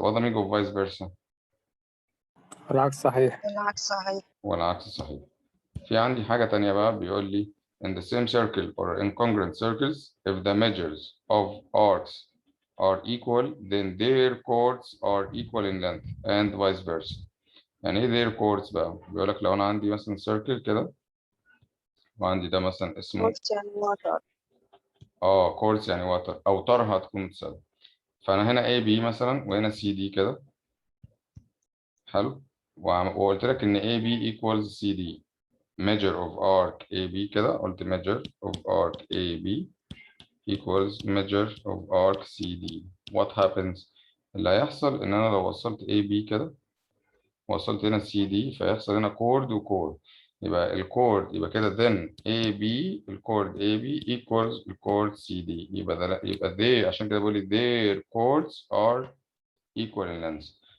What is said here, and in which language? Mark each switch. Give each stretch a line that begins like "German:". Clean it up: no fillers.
English: What the meaning of vice versa؟
Arabic: العكس صحيح. العكس صحيح. والعكس صحيح. في عندي حاجة تانية بقى بيقول لي
English: in the same circle or incongruent circles if the measures of arcs are equal then their chords are equal in length and vice versa.
Arabic: يعني ايه
English: their chords
Arabic: بقى؟ بيقول لك لو انا عندي مثلا circle كده وعندي ده مثلا اسمه قلت يعني وتر. chords يعني وتر، اوتارها هتكون متساوية. فانا هنا AB مثلا وهنا CD كده، حلو، وقلت لك ان
English: AB equals CD. measure of arc AB كده،
Arabic: قلت
English: measure of arc AB equals measure of arc CD. What happens؟
Arabic: اللي هيحصل إن أنا لو وصلت AB كده وصلت هنا CD فيحصل هنا chord وchord، يبقى الكورد يبقى كده then AB الكورد AB equals الكورد CD، يبقى ده يبقى they، عشان كده بقول لي
English: their chords are equal in length.